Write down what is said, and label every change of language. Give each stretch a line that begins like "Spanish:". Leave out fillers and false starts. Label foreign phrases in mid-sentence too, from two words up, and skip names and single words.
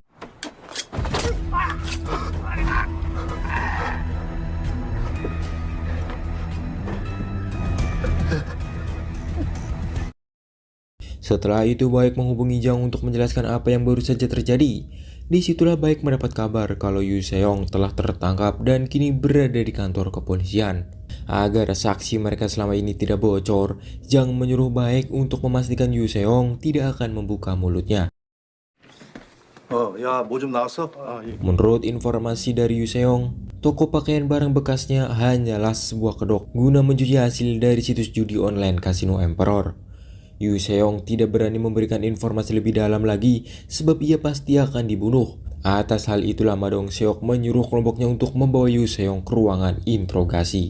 Indonesian: Setelah itu Baek menghubungi Jang untuk menjelaskan apa yang baru saja terjadi. Disitulah Baek mendapat kabar kalau Yu Seong telah tertangkap dan kini berada di kantor kepolisian. Agar saksi mereka selama ini tidak bocor, Jang menyuruh Baek untuk memastikan Yu Seong tidak akan membuka mulutnya.
Korean: 야, 뭐 좀 나왔어?
Indonesian: Menurut informasi dari Yu Seong, toko pakaian barang bekasnya hanyalah sebuah kedok guna mencuci hasil dari situs judi online Casino Emperor. Yu Seong tidak berani memberikan informasi lebih dalam lagi sebab ia pasti akan dibunuh. Atas hal itulah Ma Dong Seok menyuruh kelompoknya untuk membawa Yu Seong ke ruangan interogasi.